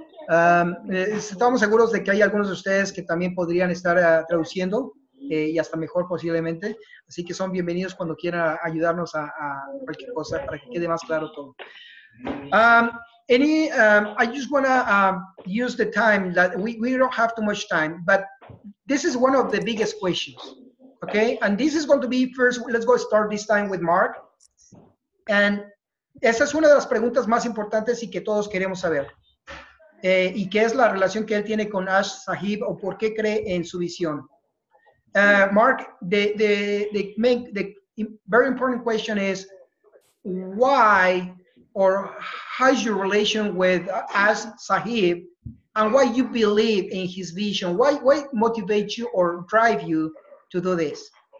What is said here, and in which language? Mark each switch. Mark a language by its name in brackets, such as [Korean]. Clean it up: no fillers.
[Spanish] Estamos seguros de que hay algunos de ustedes que también podrían estar traduciendo y hasta mejor posiblemente. Así que son bienvenidos cuando quieran ayudarnos a cualquier cosa para que quede más claro todo. [English] I just want to use the time that we don't have too much time, but this is one of the biggest questions, okay? And this is going to be first, let's go start this time with Mark. [Spanish] And esa es una de las preguntas más importantes y que todos queremos saber. Y que es la relación que él tiene con Ash Sahib o por qué cree en su visión. [English] Mark, the very important question is why or how's your relation with Ash Sahib and why you believe in his vision? Why motivates you or drive you to do this?